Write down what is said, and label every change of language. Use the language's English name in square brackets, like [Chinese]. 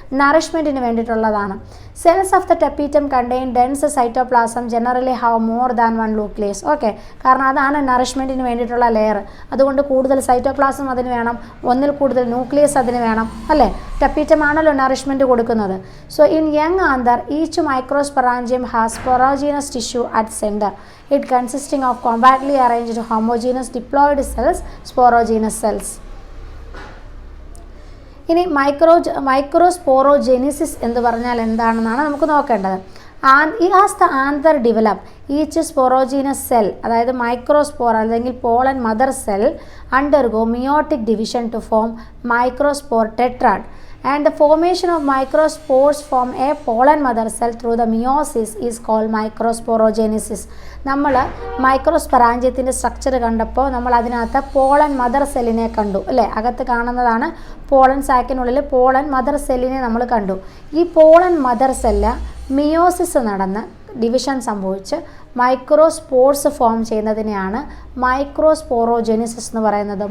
[Malayalam] നറിഷ്മെൻറ്റിന് വേണ്ടിയിട്ടുള്ളതാണ്. [English] Cells of the tapetum contain dense cytoplasm generally have more than 1 nucleus. [Malayalam] Okay, കാരണം അതാണ് നറിഷ്മെൻറ്റിന് വേണ്ടിയിട്ടുള്ള layer. അതുകൊണ്ട് കൂടുതൽ സൈറ്റോപ്ലാസം അതിന് വേണം, 1-ൽ കൂടുതൽ ന്യൂക്ലിയസ് അതിന് വേണം, അല്ലേ? ടപ്പീറ്റം ആണല്ലോ നറിഷ്മെൻറ്റ് കൊടുക്കുന്നത്. [English] So in young anther each microsporangium has sporogenous tissue at centre. It consisting of compactly arranged homogeneous diploid cells, sporogenous cells. [Malayalam] ഇനി മൈക്രോസ്പോറോജെനിസിസ് എന്ന് പറഞ്ഞാൽ എന്താണെന്നാണ് നമുക്ക് നോക്കേണ്ടത്. [English] As the anther develop each sporogenous cell, അതായത് microspore അല്ലെങ്കിൽ pollen mother cell undergo meiotic division to form microspore tetrad. And the formation of microspores from a pollen mother cell through the meiosis is called microsporogenesis. [Malayalam] നമ്മൾ മൈക്രോസ്പൊറാഞ്ചിയത്തിൻ്റെ structure കണ്ടപ്പോൾ നമ്മൾ അതിനകത്ത് pollen mother സെല്ലിനെ കണ്ടു, അല്ലേ? അകത്ത് കാണുന്നതാണ് പോളൻ സാക്കിനുള്ളിൽ പോളൻ മദർ സെല്ലിനെ നമ്മൾ കണ്ടു. ഈ പോളൻ മദർ സെല്ല് മിയോസിസ് നടന്ന് ഡിവിഷൻ സംഭവിച്ച് മൈക്രോസ്പോർസ് ഫോം ചെയ്യുന്നതിനെയാണ് മൈക്രോസ്പോറോജെനിസിസ് എന്ന് പറയുന്നത്.